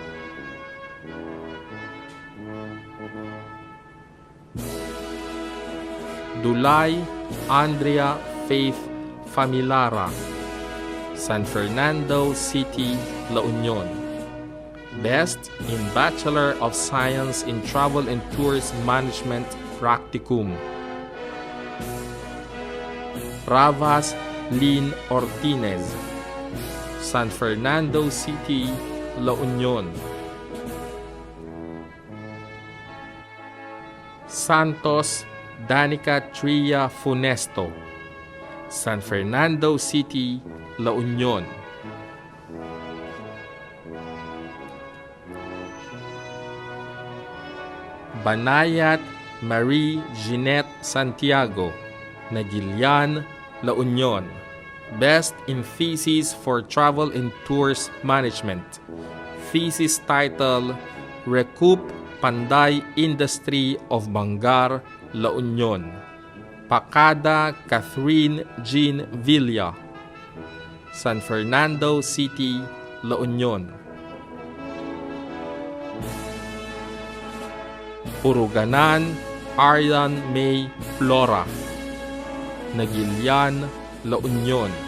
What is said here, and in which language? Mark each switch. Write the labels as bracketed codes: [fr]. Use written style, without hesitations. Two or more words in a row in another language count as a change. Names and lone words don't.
[en] Dulay Andrea Faith Familara, San Fernando City, La Union. Best in Bachelor of Science in Travel and Tours Management Practicum. Ravas Lynn Ortinez, San Fernando City, La Union. Santos Danica Tria Funesto, San Fernando City, La Union. Banayat Marie Jeanette Santiago, Nagilian, La Union. Best in Thesis for Travel and Tours Management. Thesis title, Recoup Panday Industry of Bangar, La Union. Pacada Catherine Jean Villa, San Fernando City, La Union. Uruganan Aryan May Flora, Nagilian, La Union.